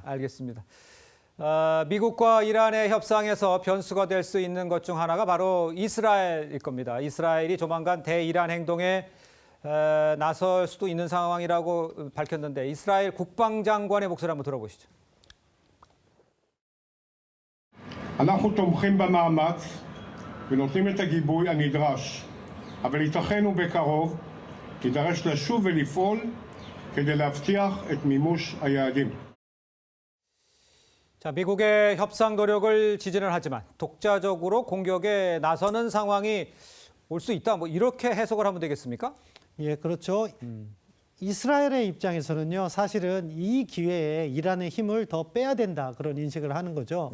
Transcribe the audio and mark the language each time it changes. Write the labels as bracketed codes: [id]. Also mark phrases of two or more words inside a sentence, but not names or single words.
[ko] 알겠습니다. 미국과 이란의 협상에서 변수가 될 수 있는 것 중 하나가 바로 이스라엘일 겁니다. 이스라엘이 조만간 대이란 행동에 나설 수도 있는 상황이라고 밝혔는데 이스라엘 국방장관의 목소리 한번 들어보시죠. [he] אנחנו תומכים במאמץ ונותנים את הגיבוי הנדרש, אבל ייתכן ובקרוב יידרש לשוב ולפעול כדי להבטיח את מימוש היעדים. [ko] 자, 미국의 협상 노력을 지지는 하지만 독자적으로 공격에 나서는 상황이 올 수 있다. 이렇게 해석을 하면 되겠습니까? 예, 그렇죠. 이스라엘의 입장에서는요, 사실은 이 기회에 이란의 힘을 더 빼야 된다 그런 인식을 하는 거죠.